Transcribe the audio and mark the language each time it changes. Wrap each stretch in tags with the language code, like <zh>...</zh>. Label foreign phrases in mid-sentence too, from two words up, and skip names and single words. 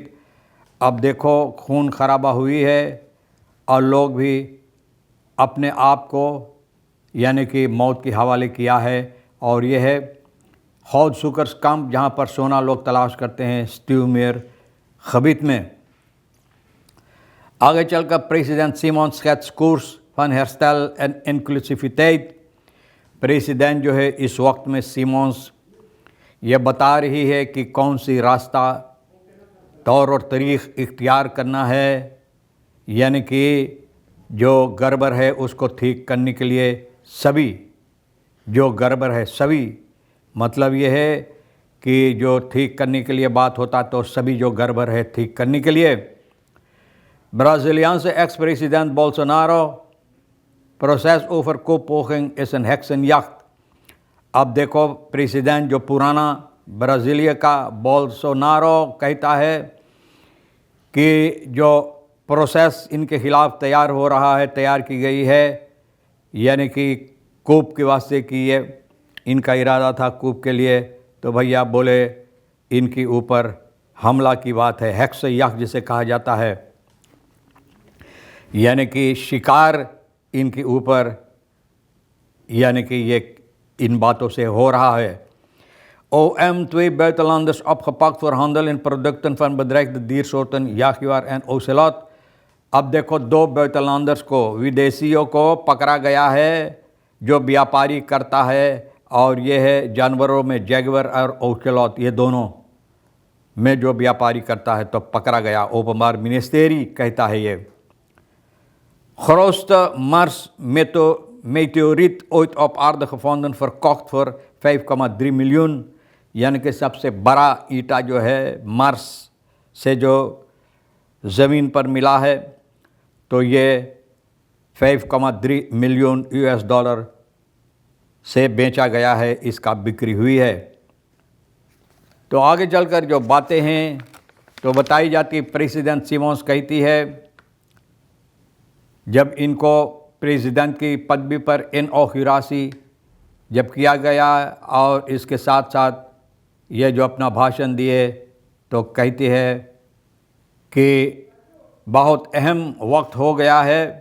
<hns>अब देखो, खून खराबा हुई है और लोग भी अपने आप को यानी कि मौत के हवाले किया है। और यह है Goudzoekerskamp, जहाँ पर सोना लोग तलाश करते हैं, Stuurmer-gebied में।</hns> <nl>आगे चलकर</nl> <hns>प्रेसिडेंट सिमोन</hns> <nl>schetst koers van herstel en inclusiviteit।</nl> <hns>प्रेसिडेंट जो है इस वक्त में सिमोन्स ये बता रही है कि कौन सी रास्ता, तौर और तरीक़ इख्तियार करना है, यानी कि जो गड़बड़ है उसको ठीक करने के लिए सभी, जो गड़बड़ है सभी, मतलब ये है कि जो ठीक करने के लिए बात होता तो सभी जो गड़बड़ है ठीक करने के लिए।</hns> <nl>Braziliaanse ex-president Bolsonaro, proces over kooppoging is een heksenjacht।</nl> <hns>अब देखो, प्रेसिडेंट जो पुराना ब्राज़ीलिया का बोल्सोनारो कहता है कि जो प्रोसेस इनके ख़िलाफ़ तैयार हो रहा है, तैयार की गई है, यानी कि कूप के वास्ते की ये इनका इरादा था कूप के लिए। तो भैया बोले इनके ऊपर हमला की बात है, हेक्सयाक जिसे कहा जाता है, यानी कि शिकार इनके ऊपर, यानी कि ये इन बातों से हो रहा है।</hns> <nl>OM2 buitenlanders opgepakt voor handel in producten van bedreigde diersoorten jaguar en ocelot।</nl> <hns>अब देखो, 2 buitenlanders को, विदेशियों को पकड़ा गया है जो व्यापारी करता है, और ये है जानवरों में जैगवर और ओसेलॉट, ये दोनों में जो व्यापारी करता है तो पकड़ा गया। ओपनबार मिनिस्टेरी कहता है ये।</hns> <nl>grootste Mars meteoriet ooit op aarde gevonden, verkocht voor 5,3 miljoen।</nl> <hns>यानी कि सबसे बड़ा ईटा जो है मार्स से जो ज़मीन पर मिला है, तो ये 5,3 मिलियन US$ से बेचा गया है, इसका बिक्री हुई है। तो आगे चलकर जो बातें हैं तो बताई जाती, प्रेसिडेंट सिमोन्स कहती है जब इनको प्रेसिडेंट की पदवी पर इनऑग्यूरेसी जब किया गया और इसके साथ साथ ये जो अपना भाषण दिए, तो कहती है कि बहुत अहम वक्त हो गया है,</hns>